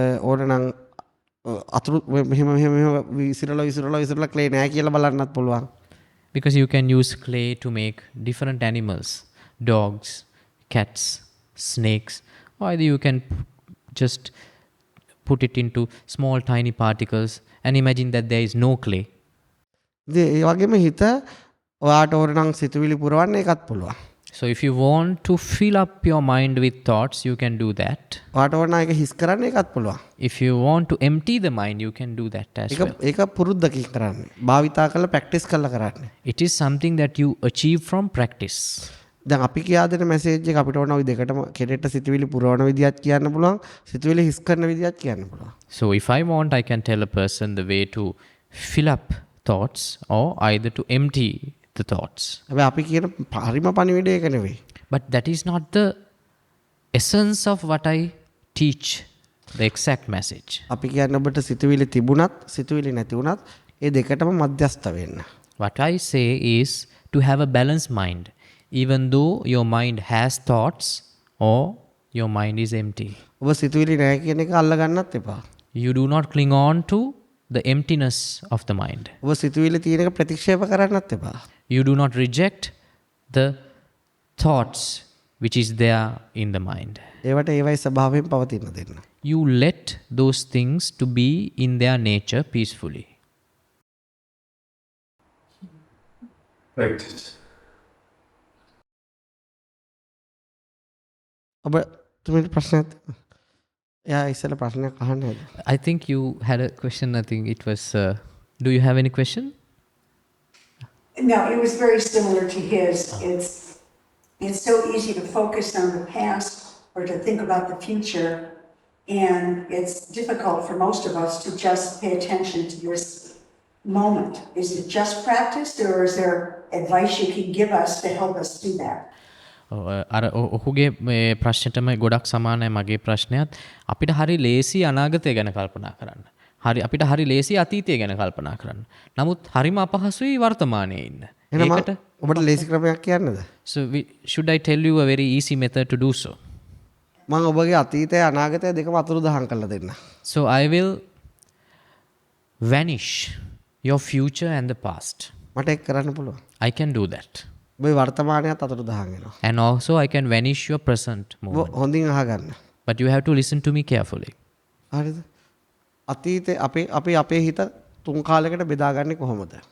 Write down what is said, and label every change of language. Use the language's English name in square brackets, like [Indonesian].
[Sinhala] ඕනනම් අතුරු මෙහෙම විසිරලා ක්ලේ නෑ කියලා බලන්නත් පුළුවන්. [English] Because you can use clay to make different animals, dogs, cats, snakes, or either you can just put it into small tiny particles and imagine that there is no clay. [Sinhala] ඒ වගේම හිත ඔයාට ඕනනම් සිතුවිලි පුරවන්න ඒකත් පුළුවන්. [English] So if you want to fill up your mind with thoughts, you can do that. [Sinhala] ඔයාට ඕන එක හිස් කරන්න ඒකත් පුළුවන්. [English] If you want to empty the mind, you can do that as well. [Sinhala] ඒක පුරුද්දකින් කරන්නේ. භාවිතා කරලා ප්‍රැක්ටිස් කරලා කරන්නේ. [English] It is something that you achieve from practice. [Sinhala] දැන් අපි කියා දෙන මැසේජ් එක අපිට ඕන ওই දෙකටම කෙනෙක්ට සිතුවිලි පුරවන විදිහත් කියන්න පුළුවන්, සිතුවිලි හිස් කරන විදිහත් කියන්න පුළුවන්. [English] So if I want, I can tell a person the way to fill up thoughts or either to empty the thoughts. [Sinhala] හැබැයි අපි කියන පරිම පණිවිඩය ඒක නෙවෙයි. [English] But that is not the essence of what I teach, the exact message. [Sinhala] අපි කියන්නේ ඔබට සිතුවිලි තිබුණත්, සිතුවිලි නැති වුණත් ඒ දෙකටම මධ්‍යස්ථ වෙන්න. [English] What I say is to have a balanced mind, even though your mind has thoughts or your mind is empty. [Sinhala] ඔබ සිතුවිලි නැහැ කියන එක අල්ල ගන්නත් එපා. [English] You do not cling on to the emptiness of the mind. [Sinhala] ඔබ සිතුවිලි තියෙන එක ප්‍රතික්ෂේප කරන්නත් එපා. [English] You do not reject the thoughts which is there in the mind. [Sinhala] ඒවට ඒවයි ස්වභාවයෙන් පවතින දෙන්න. [English] You let those things to be in their nature peacefully. Practice. [Sinhala] ඔබ තුමිට ප්‍රශ්නයක් එයා ඉස්සෙල්ලා ප්‍රශ්නයක් අහන්න හැද? [English] I think you had a question. I think it was Do you have any question? No, it was very similar to his. It's so easy to focus on the past or to think about the future, and it's difficult for most of us to just pay attention to this moment. Is it just practice, or is there advice you can give us to help us do that? [Sinhala] අර ඔහුගේ මේ ප්‍රශ්නෙටම ගොඩක් සමානයි මගේ ප්‍රශ්නයත්. අපිට හරි ලේසි අනාගතය ගැන කල්පනා කරන්න. අපිට හරි ලේසි අතීතය ගැන කල්පනා කරන්න. නමුත් හරිම අපහසුයි වර්තමානයේ ඉන්න. එහෙනම් ඔබට ලේසි ක්‍රමයක් කියන්නද? [English] So should I tell you a very easy method to do so? [Sinhala] මම ඔබගේ අතීතය අනාගතය දෙකම අතුරුදහන් කරලා දෙන්න. [English] So I will vanish your future and the past. [Sinhala] මට ඒක කරන්න පුළුවන්. [English] I can do that. [Sinhala] ඔබේ වර්තමානයත් අතුරුදහන් වෙනවා. [English] And also I can vanish your present moment. [Sinhala] හොඳින් අහගන්න. [English] But you have to listen to me carefully. [Sinhala] හරිද? අතීතේ අපේ හිත තුන් කාලයකට බෙදාගන්නේ කොහොමද?